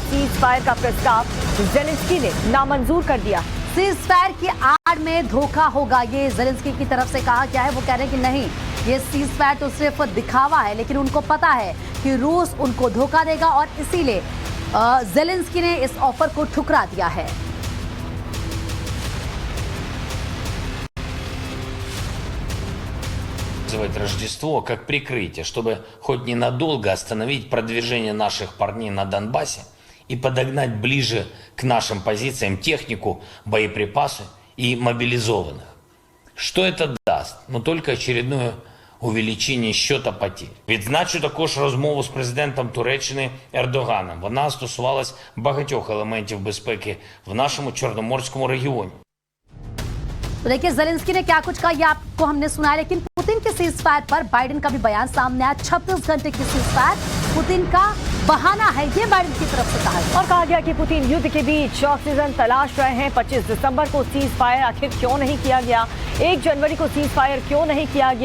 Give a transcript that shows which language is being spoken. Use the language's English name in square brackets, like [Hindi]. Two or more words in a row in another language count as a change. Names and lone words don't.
[English] cease fire [Hindi] का प्रस्ताव ज़ेलेंस्की ने नामंजूर कर दिया। [English] cease fire [Hindi] की आड़ में धोखा होगा, ये ज़ेलेंस्की की तरफ से कहा गया है। वो कह रहे हैं कि नहीं, ये [English] cease fire [Hindi] तो सिर्फ दिखावा है, लेकिन उनको पता है कि रूस उनको धोखा देगा और इसीलिए ज़ेलेंस्की ने इस ऑफर को ठुकरा दिया है। [Russian] Рождество как прикрытие, чтобы хоть ненадолго остановить продвижение наших парней на Донбассе и подогнать ближе к нашим позициям технику, боеприпасы и мобилизованных. Что это даст? Ну только очередное увеличення счета потерь. [Ukrainian] Відзначу також розмову з президентом Туреччини Ердоганом. Вона стосувалась багатьох елементів безпеки в нашому Чорноморському регіоні. [Hindi] तो देखिए ज़ेलेंस्की ने क्या कुछ कहा ये आपको हमने सुना है, लेकिन पुतिन के [English] cease fire [Hindi] पर बाइडेन का भी बयान सामने आया। 36 घंटे की [English] cease fire [Hindi] पुतिन का बहाना है, ये बाइडेन की तरफ से कहा। और कहा गया कि पुतिन युद्ध के बीच ऑक्सीजन तलाश रहे हैं। 25 दिसंबर को [English] cease fire [Hindi] आखिर क्यों नहीं किया गया? 1 जनवरी को [English] cease fire [Hindi] क्यों नहीं किया गया?